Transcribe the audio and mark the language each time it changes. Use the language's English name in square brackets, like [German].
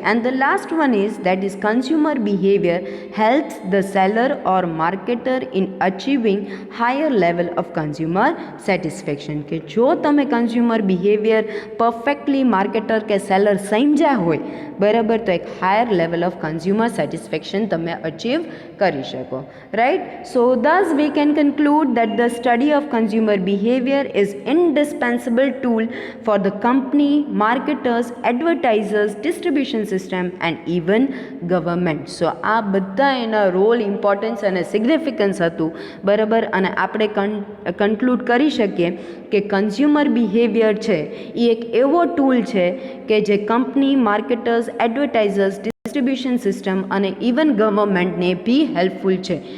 [English] And the last one is that is consumer behaviour helps the seller or marketer in achieving higher level of consumer satisfaction. [Gujarati] કે જો તમે consumer behaviour perfectly marketer કે seller સમજ્યા હોય બરાબર, તો એક [English] higher level of consumer satisfaction [Gujarati] તમે અચીવ કરી શકો, right. [English] So thus we can conclude that the study of consumer behavior is indispensable tool for the company, marketers, advertisers, distribution system and even government. [Gujarati] So આ બધા એના role, importance અને significance હતું બરાબર. અને આપણે કન્ક્લુડ કરી શકીએ કે કન્ઝ્યુમર બિહેવિયર છે એ એક એવો ટૂલ છે કે જે company, marketers, advertisers, distribution system અને ઇવન ગવર્મેન્ટને બી હેલ્પફુલ છે.